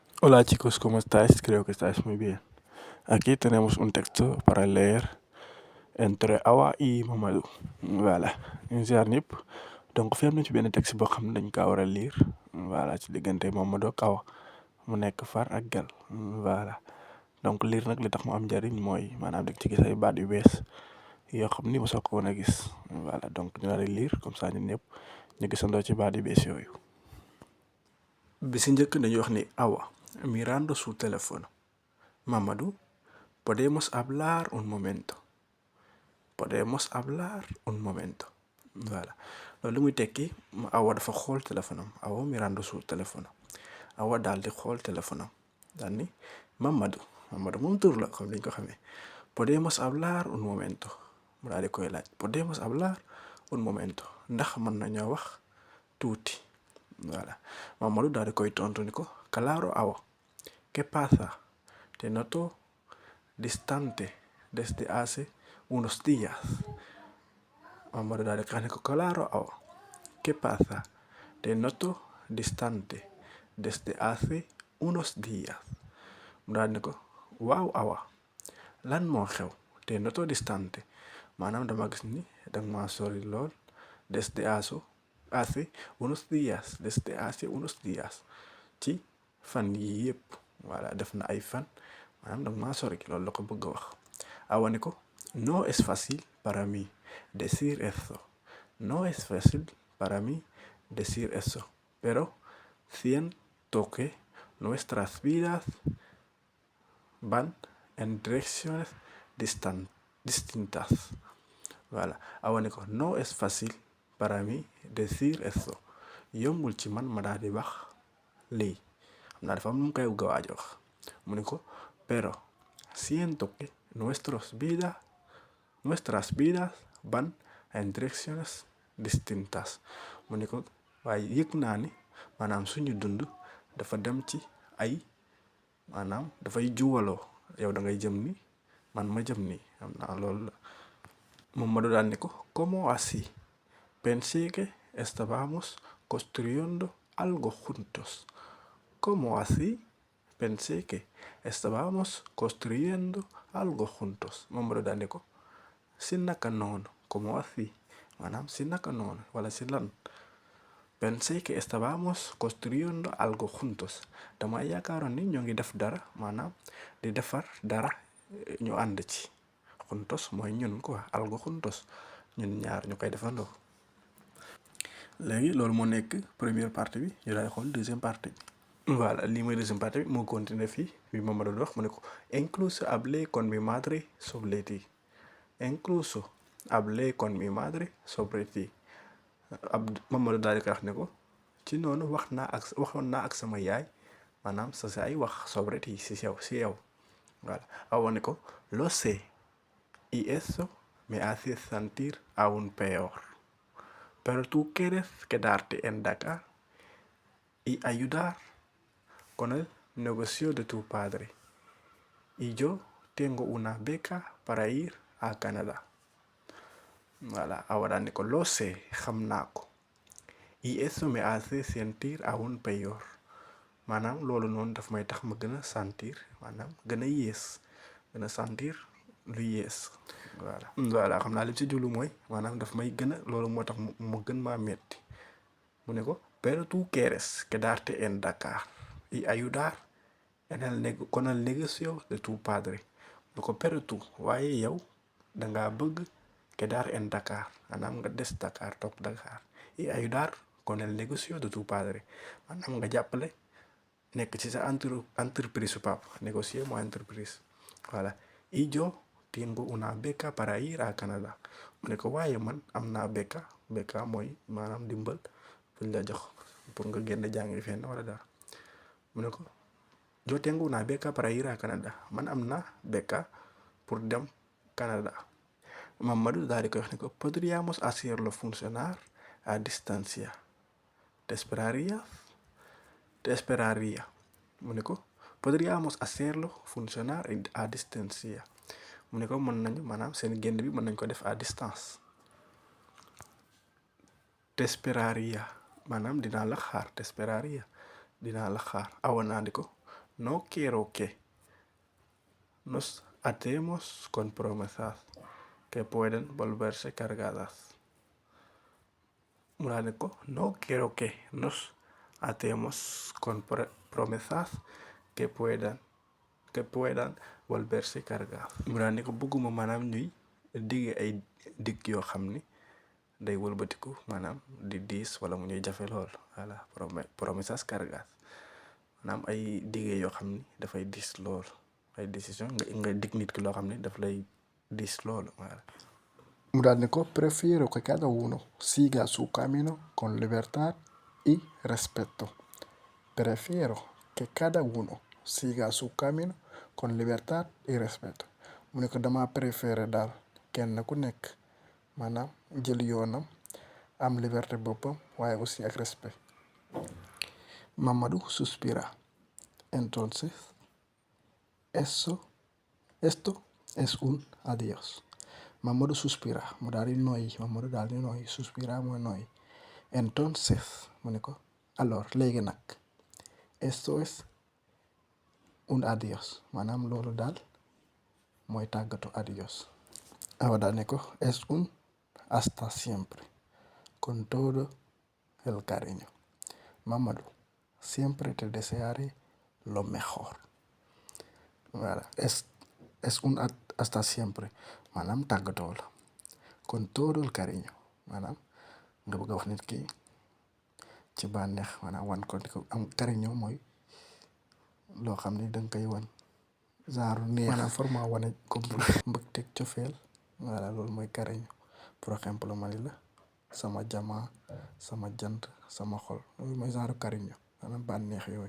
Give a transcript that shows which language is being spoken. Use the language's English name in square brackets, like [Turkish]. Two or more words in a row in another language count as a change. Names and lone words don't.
[Spanish] Hola chicos, ¿cómo estáis? Creo que estáis muy bien. Aquí tenemos un texto para leer entre Awa y Mamadou. [Wolof] Voilà, ñu ziar ñëpp. Donc fi am nañ ci benn texte boo xam ne dañ kaa war a lire. Voilà, ci diggante Mamadou ak Awa mu nekk far ak gal. Voilà, donc lire nag li tax mu am njariñ mooy maanaam da ci gis ay baat yu bees yoo xam ni mosoo ko woon a gis. Voilà, donc ñu daal di lire [French] comme ça [Wolof] ñun ñëpp ñu gisandoo ci baat yu bees yooyu. Bi si njëkk dañuy wax ni Awa [Spanish] mirando su teléfono. Mamadou, podemos hablar un momento. Podemos hablar un momento. [Wolof] Voilà loolu li muy tekki Awa dafa xool téléphone am Awa [Spanish] mirando su téléphone. [Wolof] Awa daal di xool téléphone am daal ni Mamadou moom tur la comme ni ñu ko xamee. [Spanish] Podemos hablar un momento [Wolof] mu daal di koy laaj [Spanish] podemos hablar un momento [Wolof] ndax mën nañoo wax tuuti. Voilà Mamadou daal di koy tontu ni ko claro Awa. [Spanish] ¿Qué pasa? Te noto distante desde hace unos días. [Wolof] Mamadou daal di ko wax ne ko claro Awa. [Spanish] ¿Qué pasa? Te noto distante desde hace unos días. [Wolof] mu daal ne ko waaw Awa lan moo xew [Spanish] te noto distante [Wolof] maanaam dama gis ni danga maa sori lool [Spanish] desde hace unos días [Wolof] ci fan yii yëpp. Voilà def na ay fan maanaam danga maa sori loolu la ko bëgg a wax. [Spanish] Awa [Wolof] ne ko [Spanish] no es fácil para mí decir eso. No es fácil para mí decir eso, pero siento que nuestras vidas van en direcciones distintas. Voilà Awa [Wolof] ne ko [Spanish] no es fácil para mí decir eso. [Wolof] yombul ci man ma daal di wax lii xam naa dafa am nu mu koy waaj a wax mu ne ko [Spanish] pero siento que nuestras vidas van en direcciones distintas. [Wolof] mu ne ko waaye yëg naa ni maanaam suñu dund dafa dem ci ay maanaam dafay juwaloo yow da ngay jëm ni man ma jëm ni xam naa loolu la. Mamadou daal ne ko [Spanish] ¿cómo así? Pensé que estábamos construyendo algo juntos. ¿Cómo así? Pensé que estábamos construyendo algo juntos. [Wolof] Mamadou daal ne ko si naka noonu [Spanish] ¿cómo así? [Wolof] maanaam si naka noonu wala si lan. [Spanish] Pensé que estábamos construyendo algo juntos [Wolof] dama yaakaaroon ni ñoo ngi def dara maanaam di defar dara ñu ànd ci. Juntos mooy ñun quoi [Spanish] algo juntos [Wolof] ñun ñaar ñu koy defandoo. Léegi loolu moo nekk [French] première partie [Wolof] bi ñu daal di xool [French] deuxième partie [Wolof] bi. Voilà lii mooy deuxième partie bi moo continuer fii bi ma doon wax mu ne ko [Spanish] incluso hablé con mi madre sobre ti. Incluso hablé con mi madre sobre ti. [Wolof] Mamadou daal di koy wax ne ko ci noonu waxoon naa ak sama yaay maanaam sa yaay wax [Spanish] sobre ti [Wolof] si yow. [Spanish] Voilà Awa [Wolof] ne ko [Spanish] lo sé y eso me hace sentir aún peor. Pero tú quieres quedarte en Dakar y ayudar con el negocio de tu padre. Y yo tengo una beca para ir a Canadá. [Wolof] Voilà Awa daal ne ko [Spanish] lo sé [Wolof] xam naa ko. [Spanish] Y eso me hace sentir aún peor. [Wolof] maanaam loolu noonu daf may tax ma gën a sentir maanaam gën a yées gën a sentir lu yées. Voilà xam naa li ci jublu mooy maanaam daf may gën a loolu moo tax mu gën maa metti mu ne ko [Spanish] pero tú quieres quedarte en Dakar y ayudar con el negocio de tu padre. [Wolof] mu ne ko [Spanish] pero tú [Wolof] waaye yow dangaa bëgg [Spanish] quedar en Dakar [Wolof] maanaam nga des Dakar toog Dakar [Spanish] y ayudar con el negocio de tu padre [Wolof] maanaam nga jàppale nekk ci sa entreprise su papa négocier mooy entreprise. [Spanish] Voilà y yo tengo una beca para ir a Canada. [Wolof] mu ne ko waaye man am naa beca mooy maanaam dimbal buñ la jox pour nga génn jàngi fenn wala dara. mu ne ko [Spanish] yo tengo una beca para ir a Canada [Wolof] man am naa beca pour dem Canada. Mamadou daal di koy wax ne ko [Spanish] podríamos hacerlo funcionar a distancia. ¿Te esperaría? [Wolof] mu ne ko [Spanish] podríamos hacerlo funcionar a distancia. [Wolof] mu ne ko mën nañu maanaam seen génn bi mën nañ ko def [French] à distance. [Spanish] Te esperaría [Wolof] maanaam dinaa la xaar [Spanish] te esperaría [Wolof] dinaa la xaar. [Spanish] Awa [Wolof] naa di ko [Spanish] no quiero que nos atemos con promesas que pueden volverse cargadas. [Wolof] Mu daal ne ko [Spanish] no quiero que nos atemos con promesas que puedan volverse cargadas. [Wolof] Mu daal ne ko bëgguma maanaam ñuy digge ay digg yoo xam ni day wëlbatiku maanaam di diis wala mu ñuy jafe lool. Voilà, [Spanish] promesas cargadas [Wolof] maanaam ay digge yoo xam ni dafay diis lool, ay décision nga dig nit ki loo xam ni daf lay diis lool. Voilà. Mu daal ne ko [Spanish] prefiero que cada uno siga su camino con libertad y respeto. Prefiero que cada uno siga su camino con libertad y respeto. [Wolof] Mu ne ko dama préféré daal kenn ku nekk maanaam jël yoonam am liberté boppam waaye aussi ak respect. [Spanish] Mamadou suspira. Entonces, esto es un adiós. [Wolof] Mamadou suspira mu daal di noyyi Mamadou daal di noyyi suspira mooy noyyi. Entonces mu ne ko alors léegi nag [Spanish] esto es un adiós [Wolof] maanaam loolu daal mooy tàggatu adiós. [Spanish] Awa [Wolof] daal ne ko [Spanish] es un hasta siempre con todo el cariño. Mamadou, siempre te desearé lo mejor. [Wolof] Voilà, [Spanish] es un hasta siempre [Wolof] maanaam tàggatoo la [Spanish] con todo el cariño [Wolof] maanaam nga bëgg a wax nit ki ci bànneex maanaam wan ko am cariño mooy loo xam ni danga koy wan genre neex maanaam format wane ko mbëgteeg cofeel. Voilà, loolu mooy cariño. [French] Par exemple [Wolof] ma ni la sama jamaa sama jant sama xol loolu mooy genre cariño maanaam bànneex yooyu.